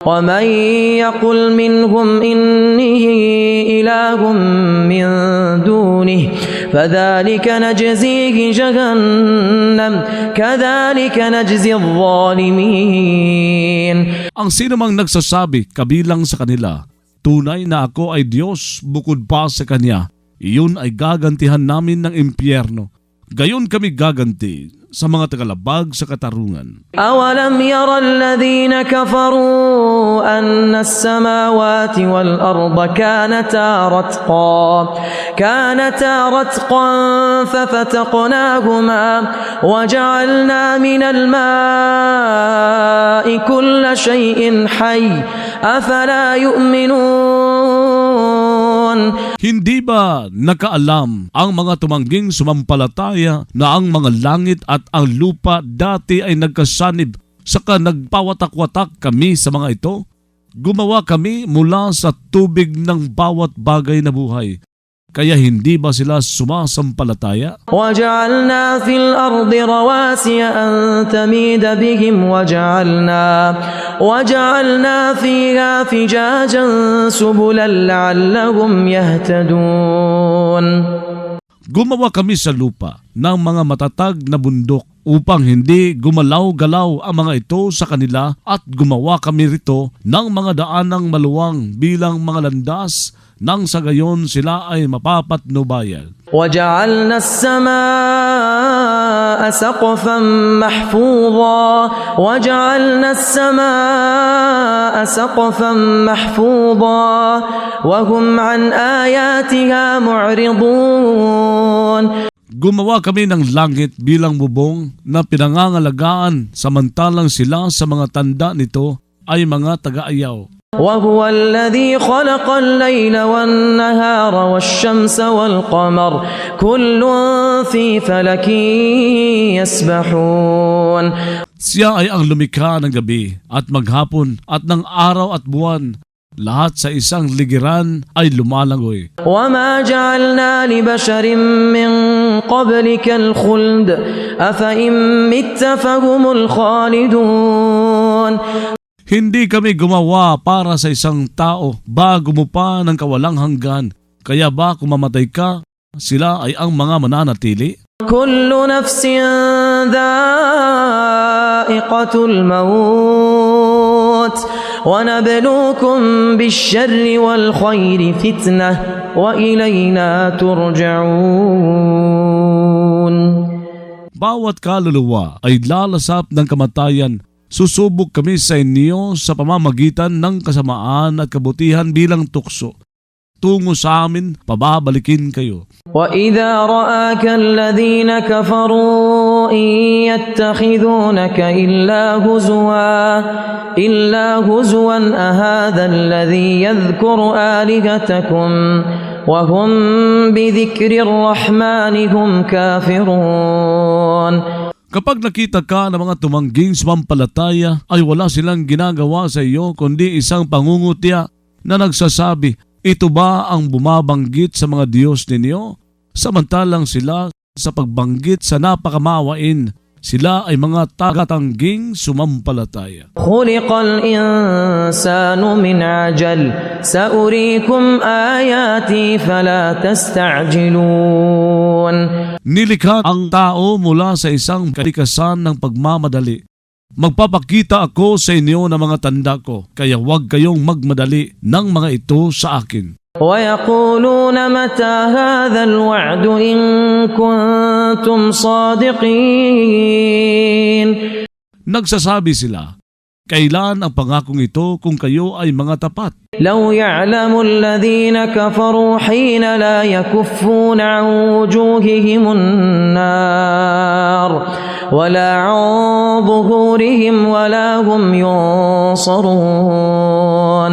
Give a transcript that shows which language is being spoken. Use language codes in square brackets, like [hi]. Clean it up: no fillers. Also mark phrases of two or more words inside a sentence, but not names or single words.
[ar] ومن يقل منهم إني إله من دونه فذلك نجزيه جهنم كذلك نجزي الظالمين. [tl] Ang sino mang nagsasabi kabilang sa kanila, tunay na ako ay Diyos bukod pa sa Kanya, iyon ay gagantihan namin ng impyerno. Gayon kami gaganti sa mga tagalabag sa katarungan. [ar] أولم ير الذين كفروا أن السماوات والأرض كانتا رتقا ففتقناهما وجعلنا من الماء كل شيء حي أفلا يؤمنون. [tl] Hindi ba nakaalam ang mga tumangging sumampalataya na ang mga langit at ang lupa dati ay nagkasanib, saka nagpawatak-watak kami sa mga ito? Gumawa kami mula sa tubig ng bawat bagay na buhay. Kaya hindi ba sila sumasampalataya? [ar] وَجَعَلْنَا فِي الْأَرْضِ رَوَاسِيَ أَن تَمِيدَ بِهِمْ وَجَعَلْنَا فِيهَا فِجَاجًا سُبُلًا لَعَلَّهُمْ يَهْتَدُونَ. [tl] Gumawa kami sa lupa ng mga matatag na bundok upang hindi gumalaw-galaw ang mga ito sa kanila, at gumawa kami rito ng mga daanang maluwang bilang mga landas nang sa gayon sila ay mapapatnubayan. [ar] وَجَعَلْنَا السَّمَاءَ سَقْفًا مَحْفُوظًا وَهُمْ عَنْ آيَاتِهَا مُعْرِضُونَ. [tl] Gumawa kami ng langit bilang bubong na pinangangalagaan, samantalang sila sa mga tanda nito ay mga taga-ayaw. [ar] وهو الذي خلق الليل والنهار والشمس والقمر كل في فلك يسبحون. [tl] Siya ay ang lumikha ng gabi at maghapon at ng araw at buwan. Lahat sa isang ligiran ay lumalangoy. [ar] وما جعلنا لبشر من قبلك الخلد أفإن مت فهم الخالدون. [tl] Hindi kami gumawa para sa isang tao bago mo pa ng kawalang hanggan. Kaya ba kung mamatay ka, sila ay ang mga mananatili? [ar] كل نفس ذائقة الموت ونبلوكم بالشر والخير فتنة وإلينا ترجعون. [tl] Bawat kaluluwa ay lalasap ng kamatayan. Susubok kami sa inyo sa pamamagitan ng kasamaan at kabutihan bilang tukso. Tungo sa amin, pababalikin kayo. [ar] وَإِذَا رَآكَ الَّذِينَ كَفَرُوا إِن يَتَّخِذُونَكَ إِلَّا هُزُوًا أَهَذَا الَّذِي يَذْكُرُ آلِهَتَكُمْ وَهُمْ بِذِكْرِ الرَّحْمَنِ هُمْ كَافِرُونَ. [tl] Kapag nakita ka ng mga tumangging sumampalataya, ay wala silang ginagawa sa iyo kundi isang pangungutya na nagsasabi, ito ba ang bumabanggit sa mga Diyos ninyo? Samantalang sila sa pagbanggit sa napakamawain, sila ay mga tagatangging sumampalataya. [ar] خُلِقَ الْإِنسَانُ مِنْ عَجَلٍ سَأُرِيكُمْ آيَاتِي فَلَا تَسْتَعْجِلُونَ. [tl] Nilikha ang tao mula sa isang kalikasan ng pagmamadali. Magpapakita ako sa inyo ng mga tanda ko, kaya huwag kayong magmadali ng mga ito sa akin. [ar] وَيَقُولُونَ مَتَى هَذَا الْوَعْدُ إِن كُنتُمْ صَادِقِينَ. [tl] Nagsasabi sila, kailan ang pangakong ito kung kayo ay mga tapat? [ar] لو يعلم الذين كفروا حين لا يكفون عن وجوههم النار ولا عن ظهورهم ولا هم ينصرون.